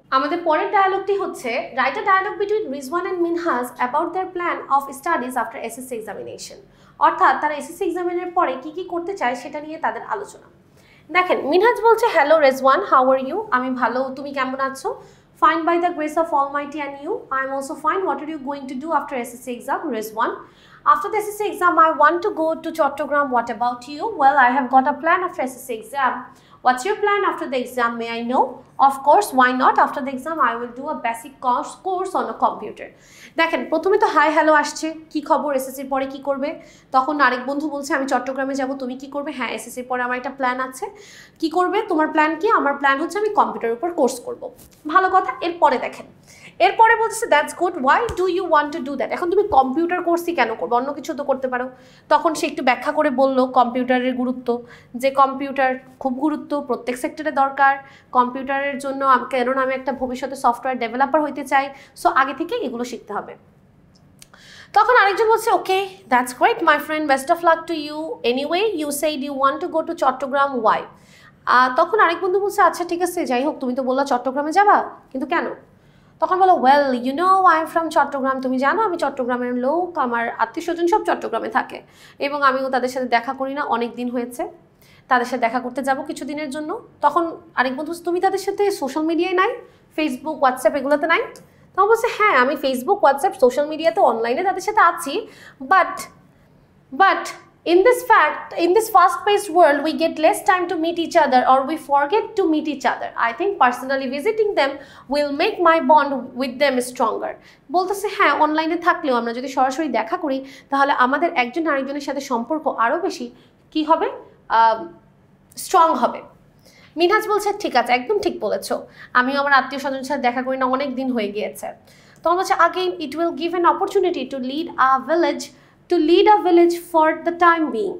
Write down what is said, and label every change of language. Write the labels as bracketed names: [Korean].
[Bangla] আমাদের পরের ডায়ালগটি হচ্ছে [English] Write a dialogue between Rizwan and Minhaj about their plan of studies after SSC examination. [Bangla] অর্থাৎ তারা এসএসসি এক্সামিনের পরে কি কি করতে চায় সেটা নিয়ে তাদের আলোচনা। দেখেন, মিনহাজ বলছে, [English] Hello Rezwan, how are you? [Bangla] আমি ভালো, তুমি কেমন আছো? [English] Fine by the grace of Almighty and you, I am also fine. What are you going to do after SSC exam? Rizwan, after the SSC exam I want to go to Chattogram. What about you? Well, I have got a plan after SSC exam. What's your plan after the exam? May I know? Of course, why not? After the exam I will do a basic course on a computer. [Bangla] দেখেন, প্রথমে তো hi hello আসছে, কি খবর, এসএসসির পরে কি করবে? তখন আরেক বন্ধু বলছে আমি চট্টগ্রামে যাব, তুমি কি করবে? হ্যাঁ, এসএসসির পরে আমার একটা প্ল্যান আছে। কি করবে? তোমার প্ল্যান কি? আমার প্ল্যান হচ্ছে আমি কম্পিউটারের উপর কোর্স করব। ভালো কথা। এরপরে দেখেন, এরপরে বলছে [English] That's good, why do you want to do that? [Bangla] এখন তুমি কম্পিউটার কোর্সই কেন করবে, অন্য কিছু তো করতে পারো। তখন সে একটু ব্যাখ্যা করে বললো কম্পিউটারের গুরুত্ব, যে কম্পিউটার খুব গুরুত্ব, প্রত্যেক সেক্টরে দরকার কম্পিউটারের জন্য, কেননা আমি একটা ভবিষ্যতে সফটওয়্যার ডেভেলপার হইতে চাই, সো আগে থেকে এগুলো শিখতে হবে। তখন আরেকজন বলছে [English] Okay that's great my friend, best of luck to you, anyway you said you want to go to Chattogram, why? [Bangla] তখন আরেক বন্ধু বলছে আচ্ছা ঠিক আছে, যাই হোক, তুমি তো বললা চট্টগ্রামে যাবা, কিন্তু কেন? তখন বলো [English] well you know I am from Chattogram, [Bangla] তুমি জানো আমি চট্টগ্রামের লোক, আমার আত্মীয় স্বজন সব চট্টগ্রামে থাকে এবং আমিও তাদের সাথে দেখা করি না, অনেক দিন হয়েছে, তাদের সাথে দেখা করতে যাব কিছুদিনের জন্য। তখন আরেক বন্ধু, তুমি তাদের সাথে সোশ্যাল মিডিয়ায় নাই, ফেসবুক হোয়াটসঅ্যাপ এগুলোতে নাই? তখন বলছে হ্যাঁ, আমি ফেসবুক হোয়াটসঅ্যাপ সোশ্যাল মিডিয়াতে অনলাইনে তাদের সাথে আছি, [English] But in this fast-paced world we get less time to meet each other, or we forget to meet each other. I think personally visiting them will make my bond with them stronger. [Bangla] বলতেছে হ্যাঁ, অনলাইনে থাকলেও আমরা যদি সরাসরি দেখা করি তাহলে আমাদের একজন আরেকজনের সাথে সম্পর্ক আরও বেশি কি হবে, স্ট্রং হবে। মিনহাজ বলছে ঠিক আছে, একদম ঠিক বলেছো, আমিও আমার আত্মীয় স্বজনের সাথে দেখা করি না, অনেক দিন হয়ে গিয়েছে। তখন বলছে [English] Again it will give an opportunity to lead a village for the time being.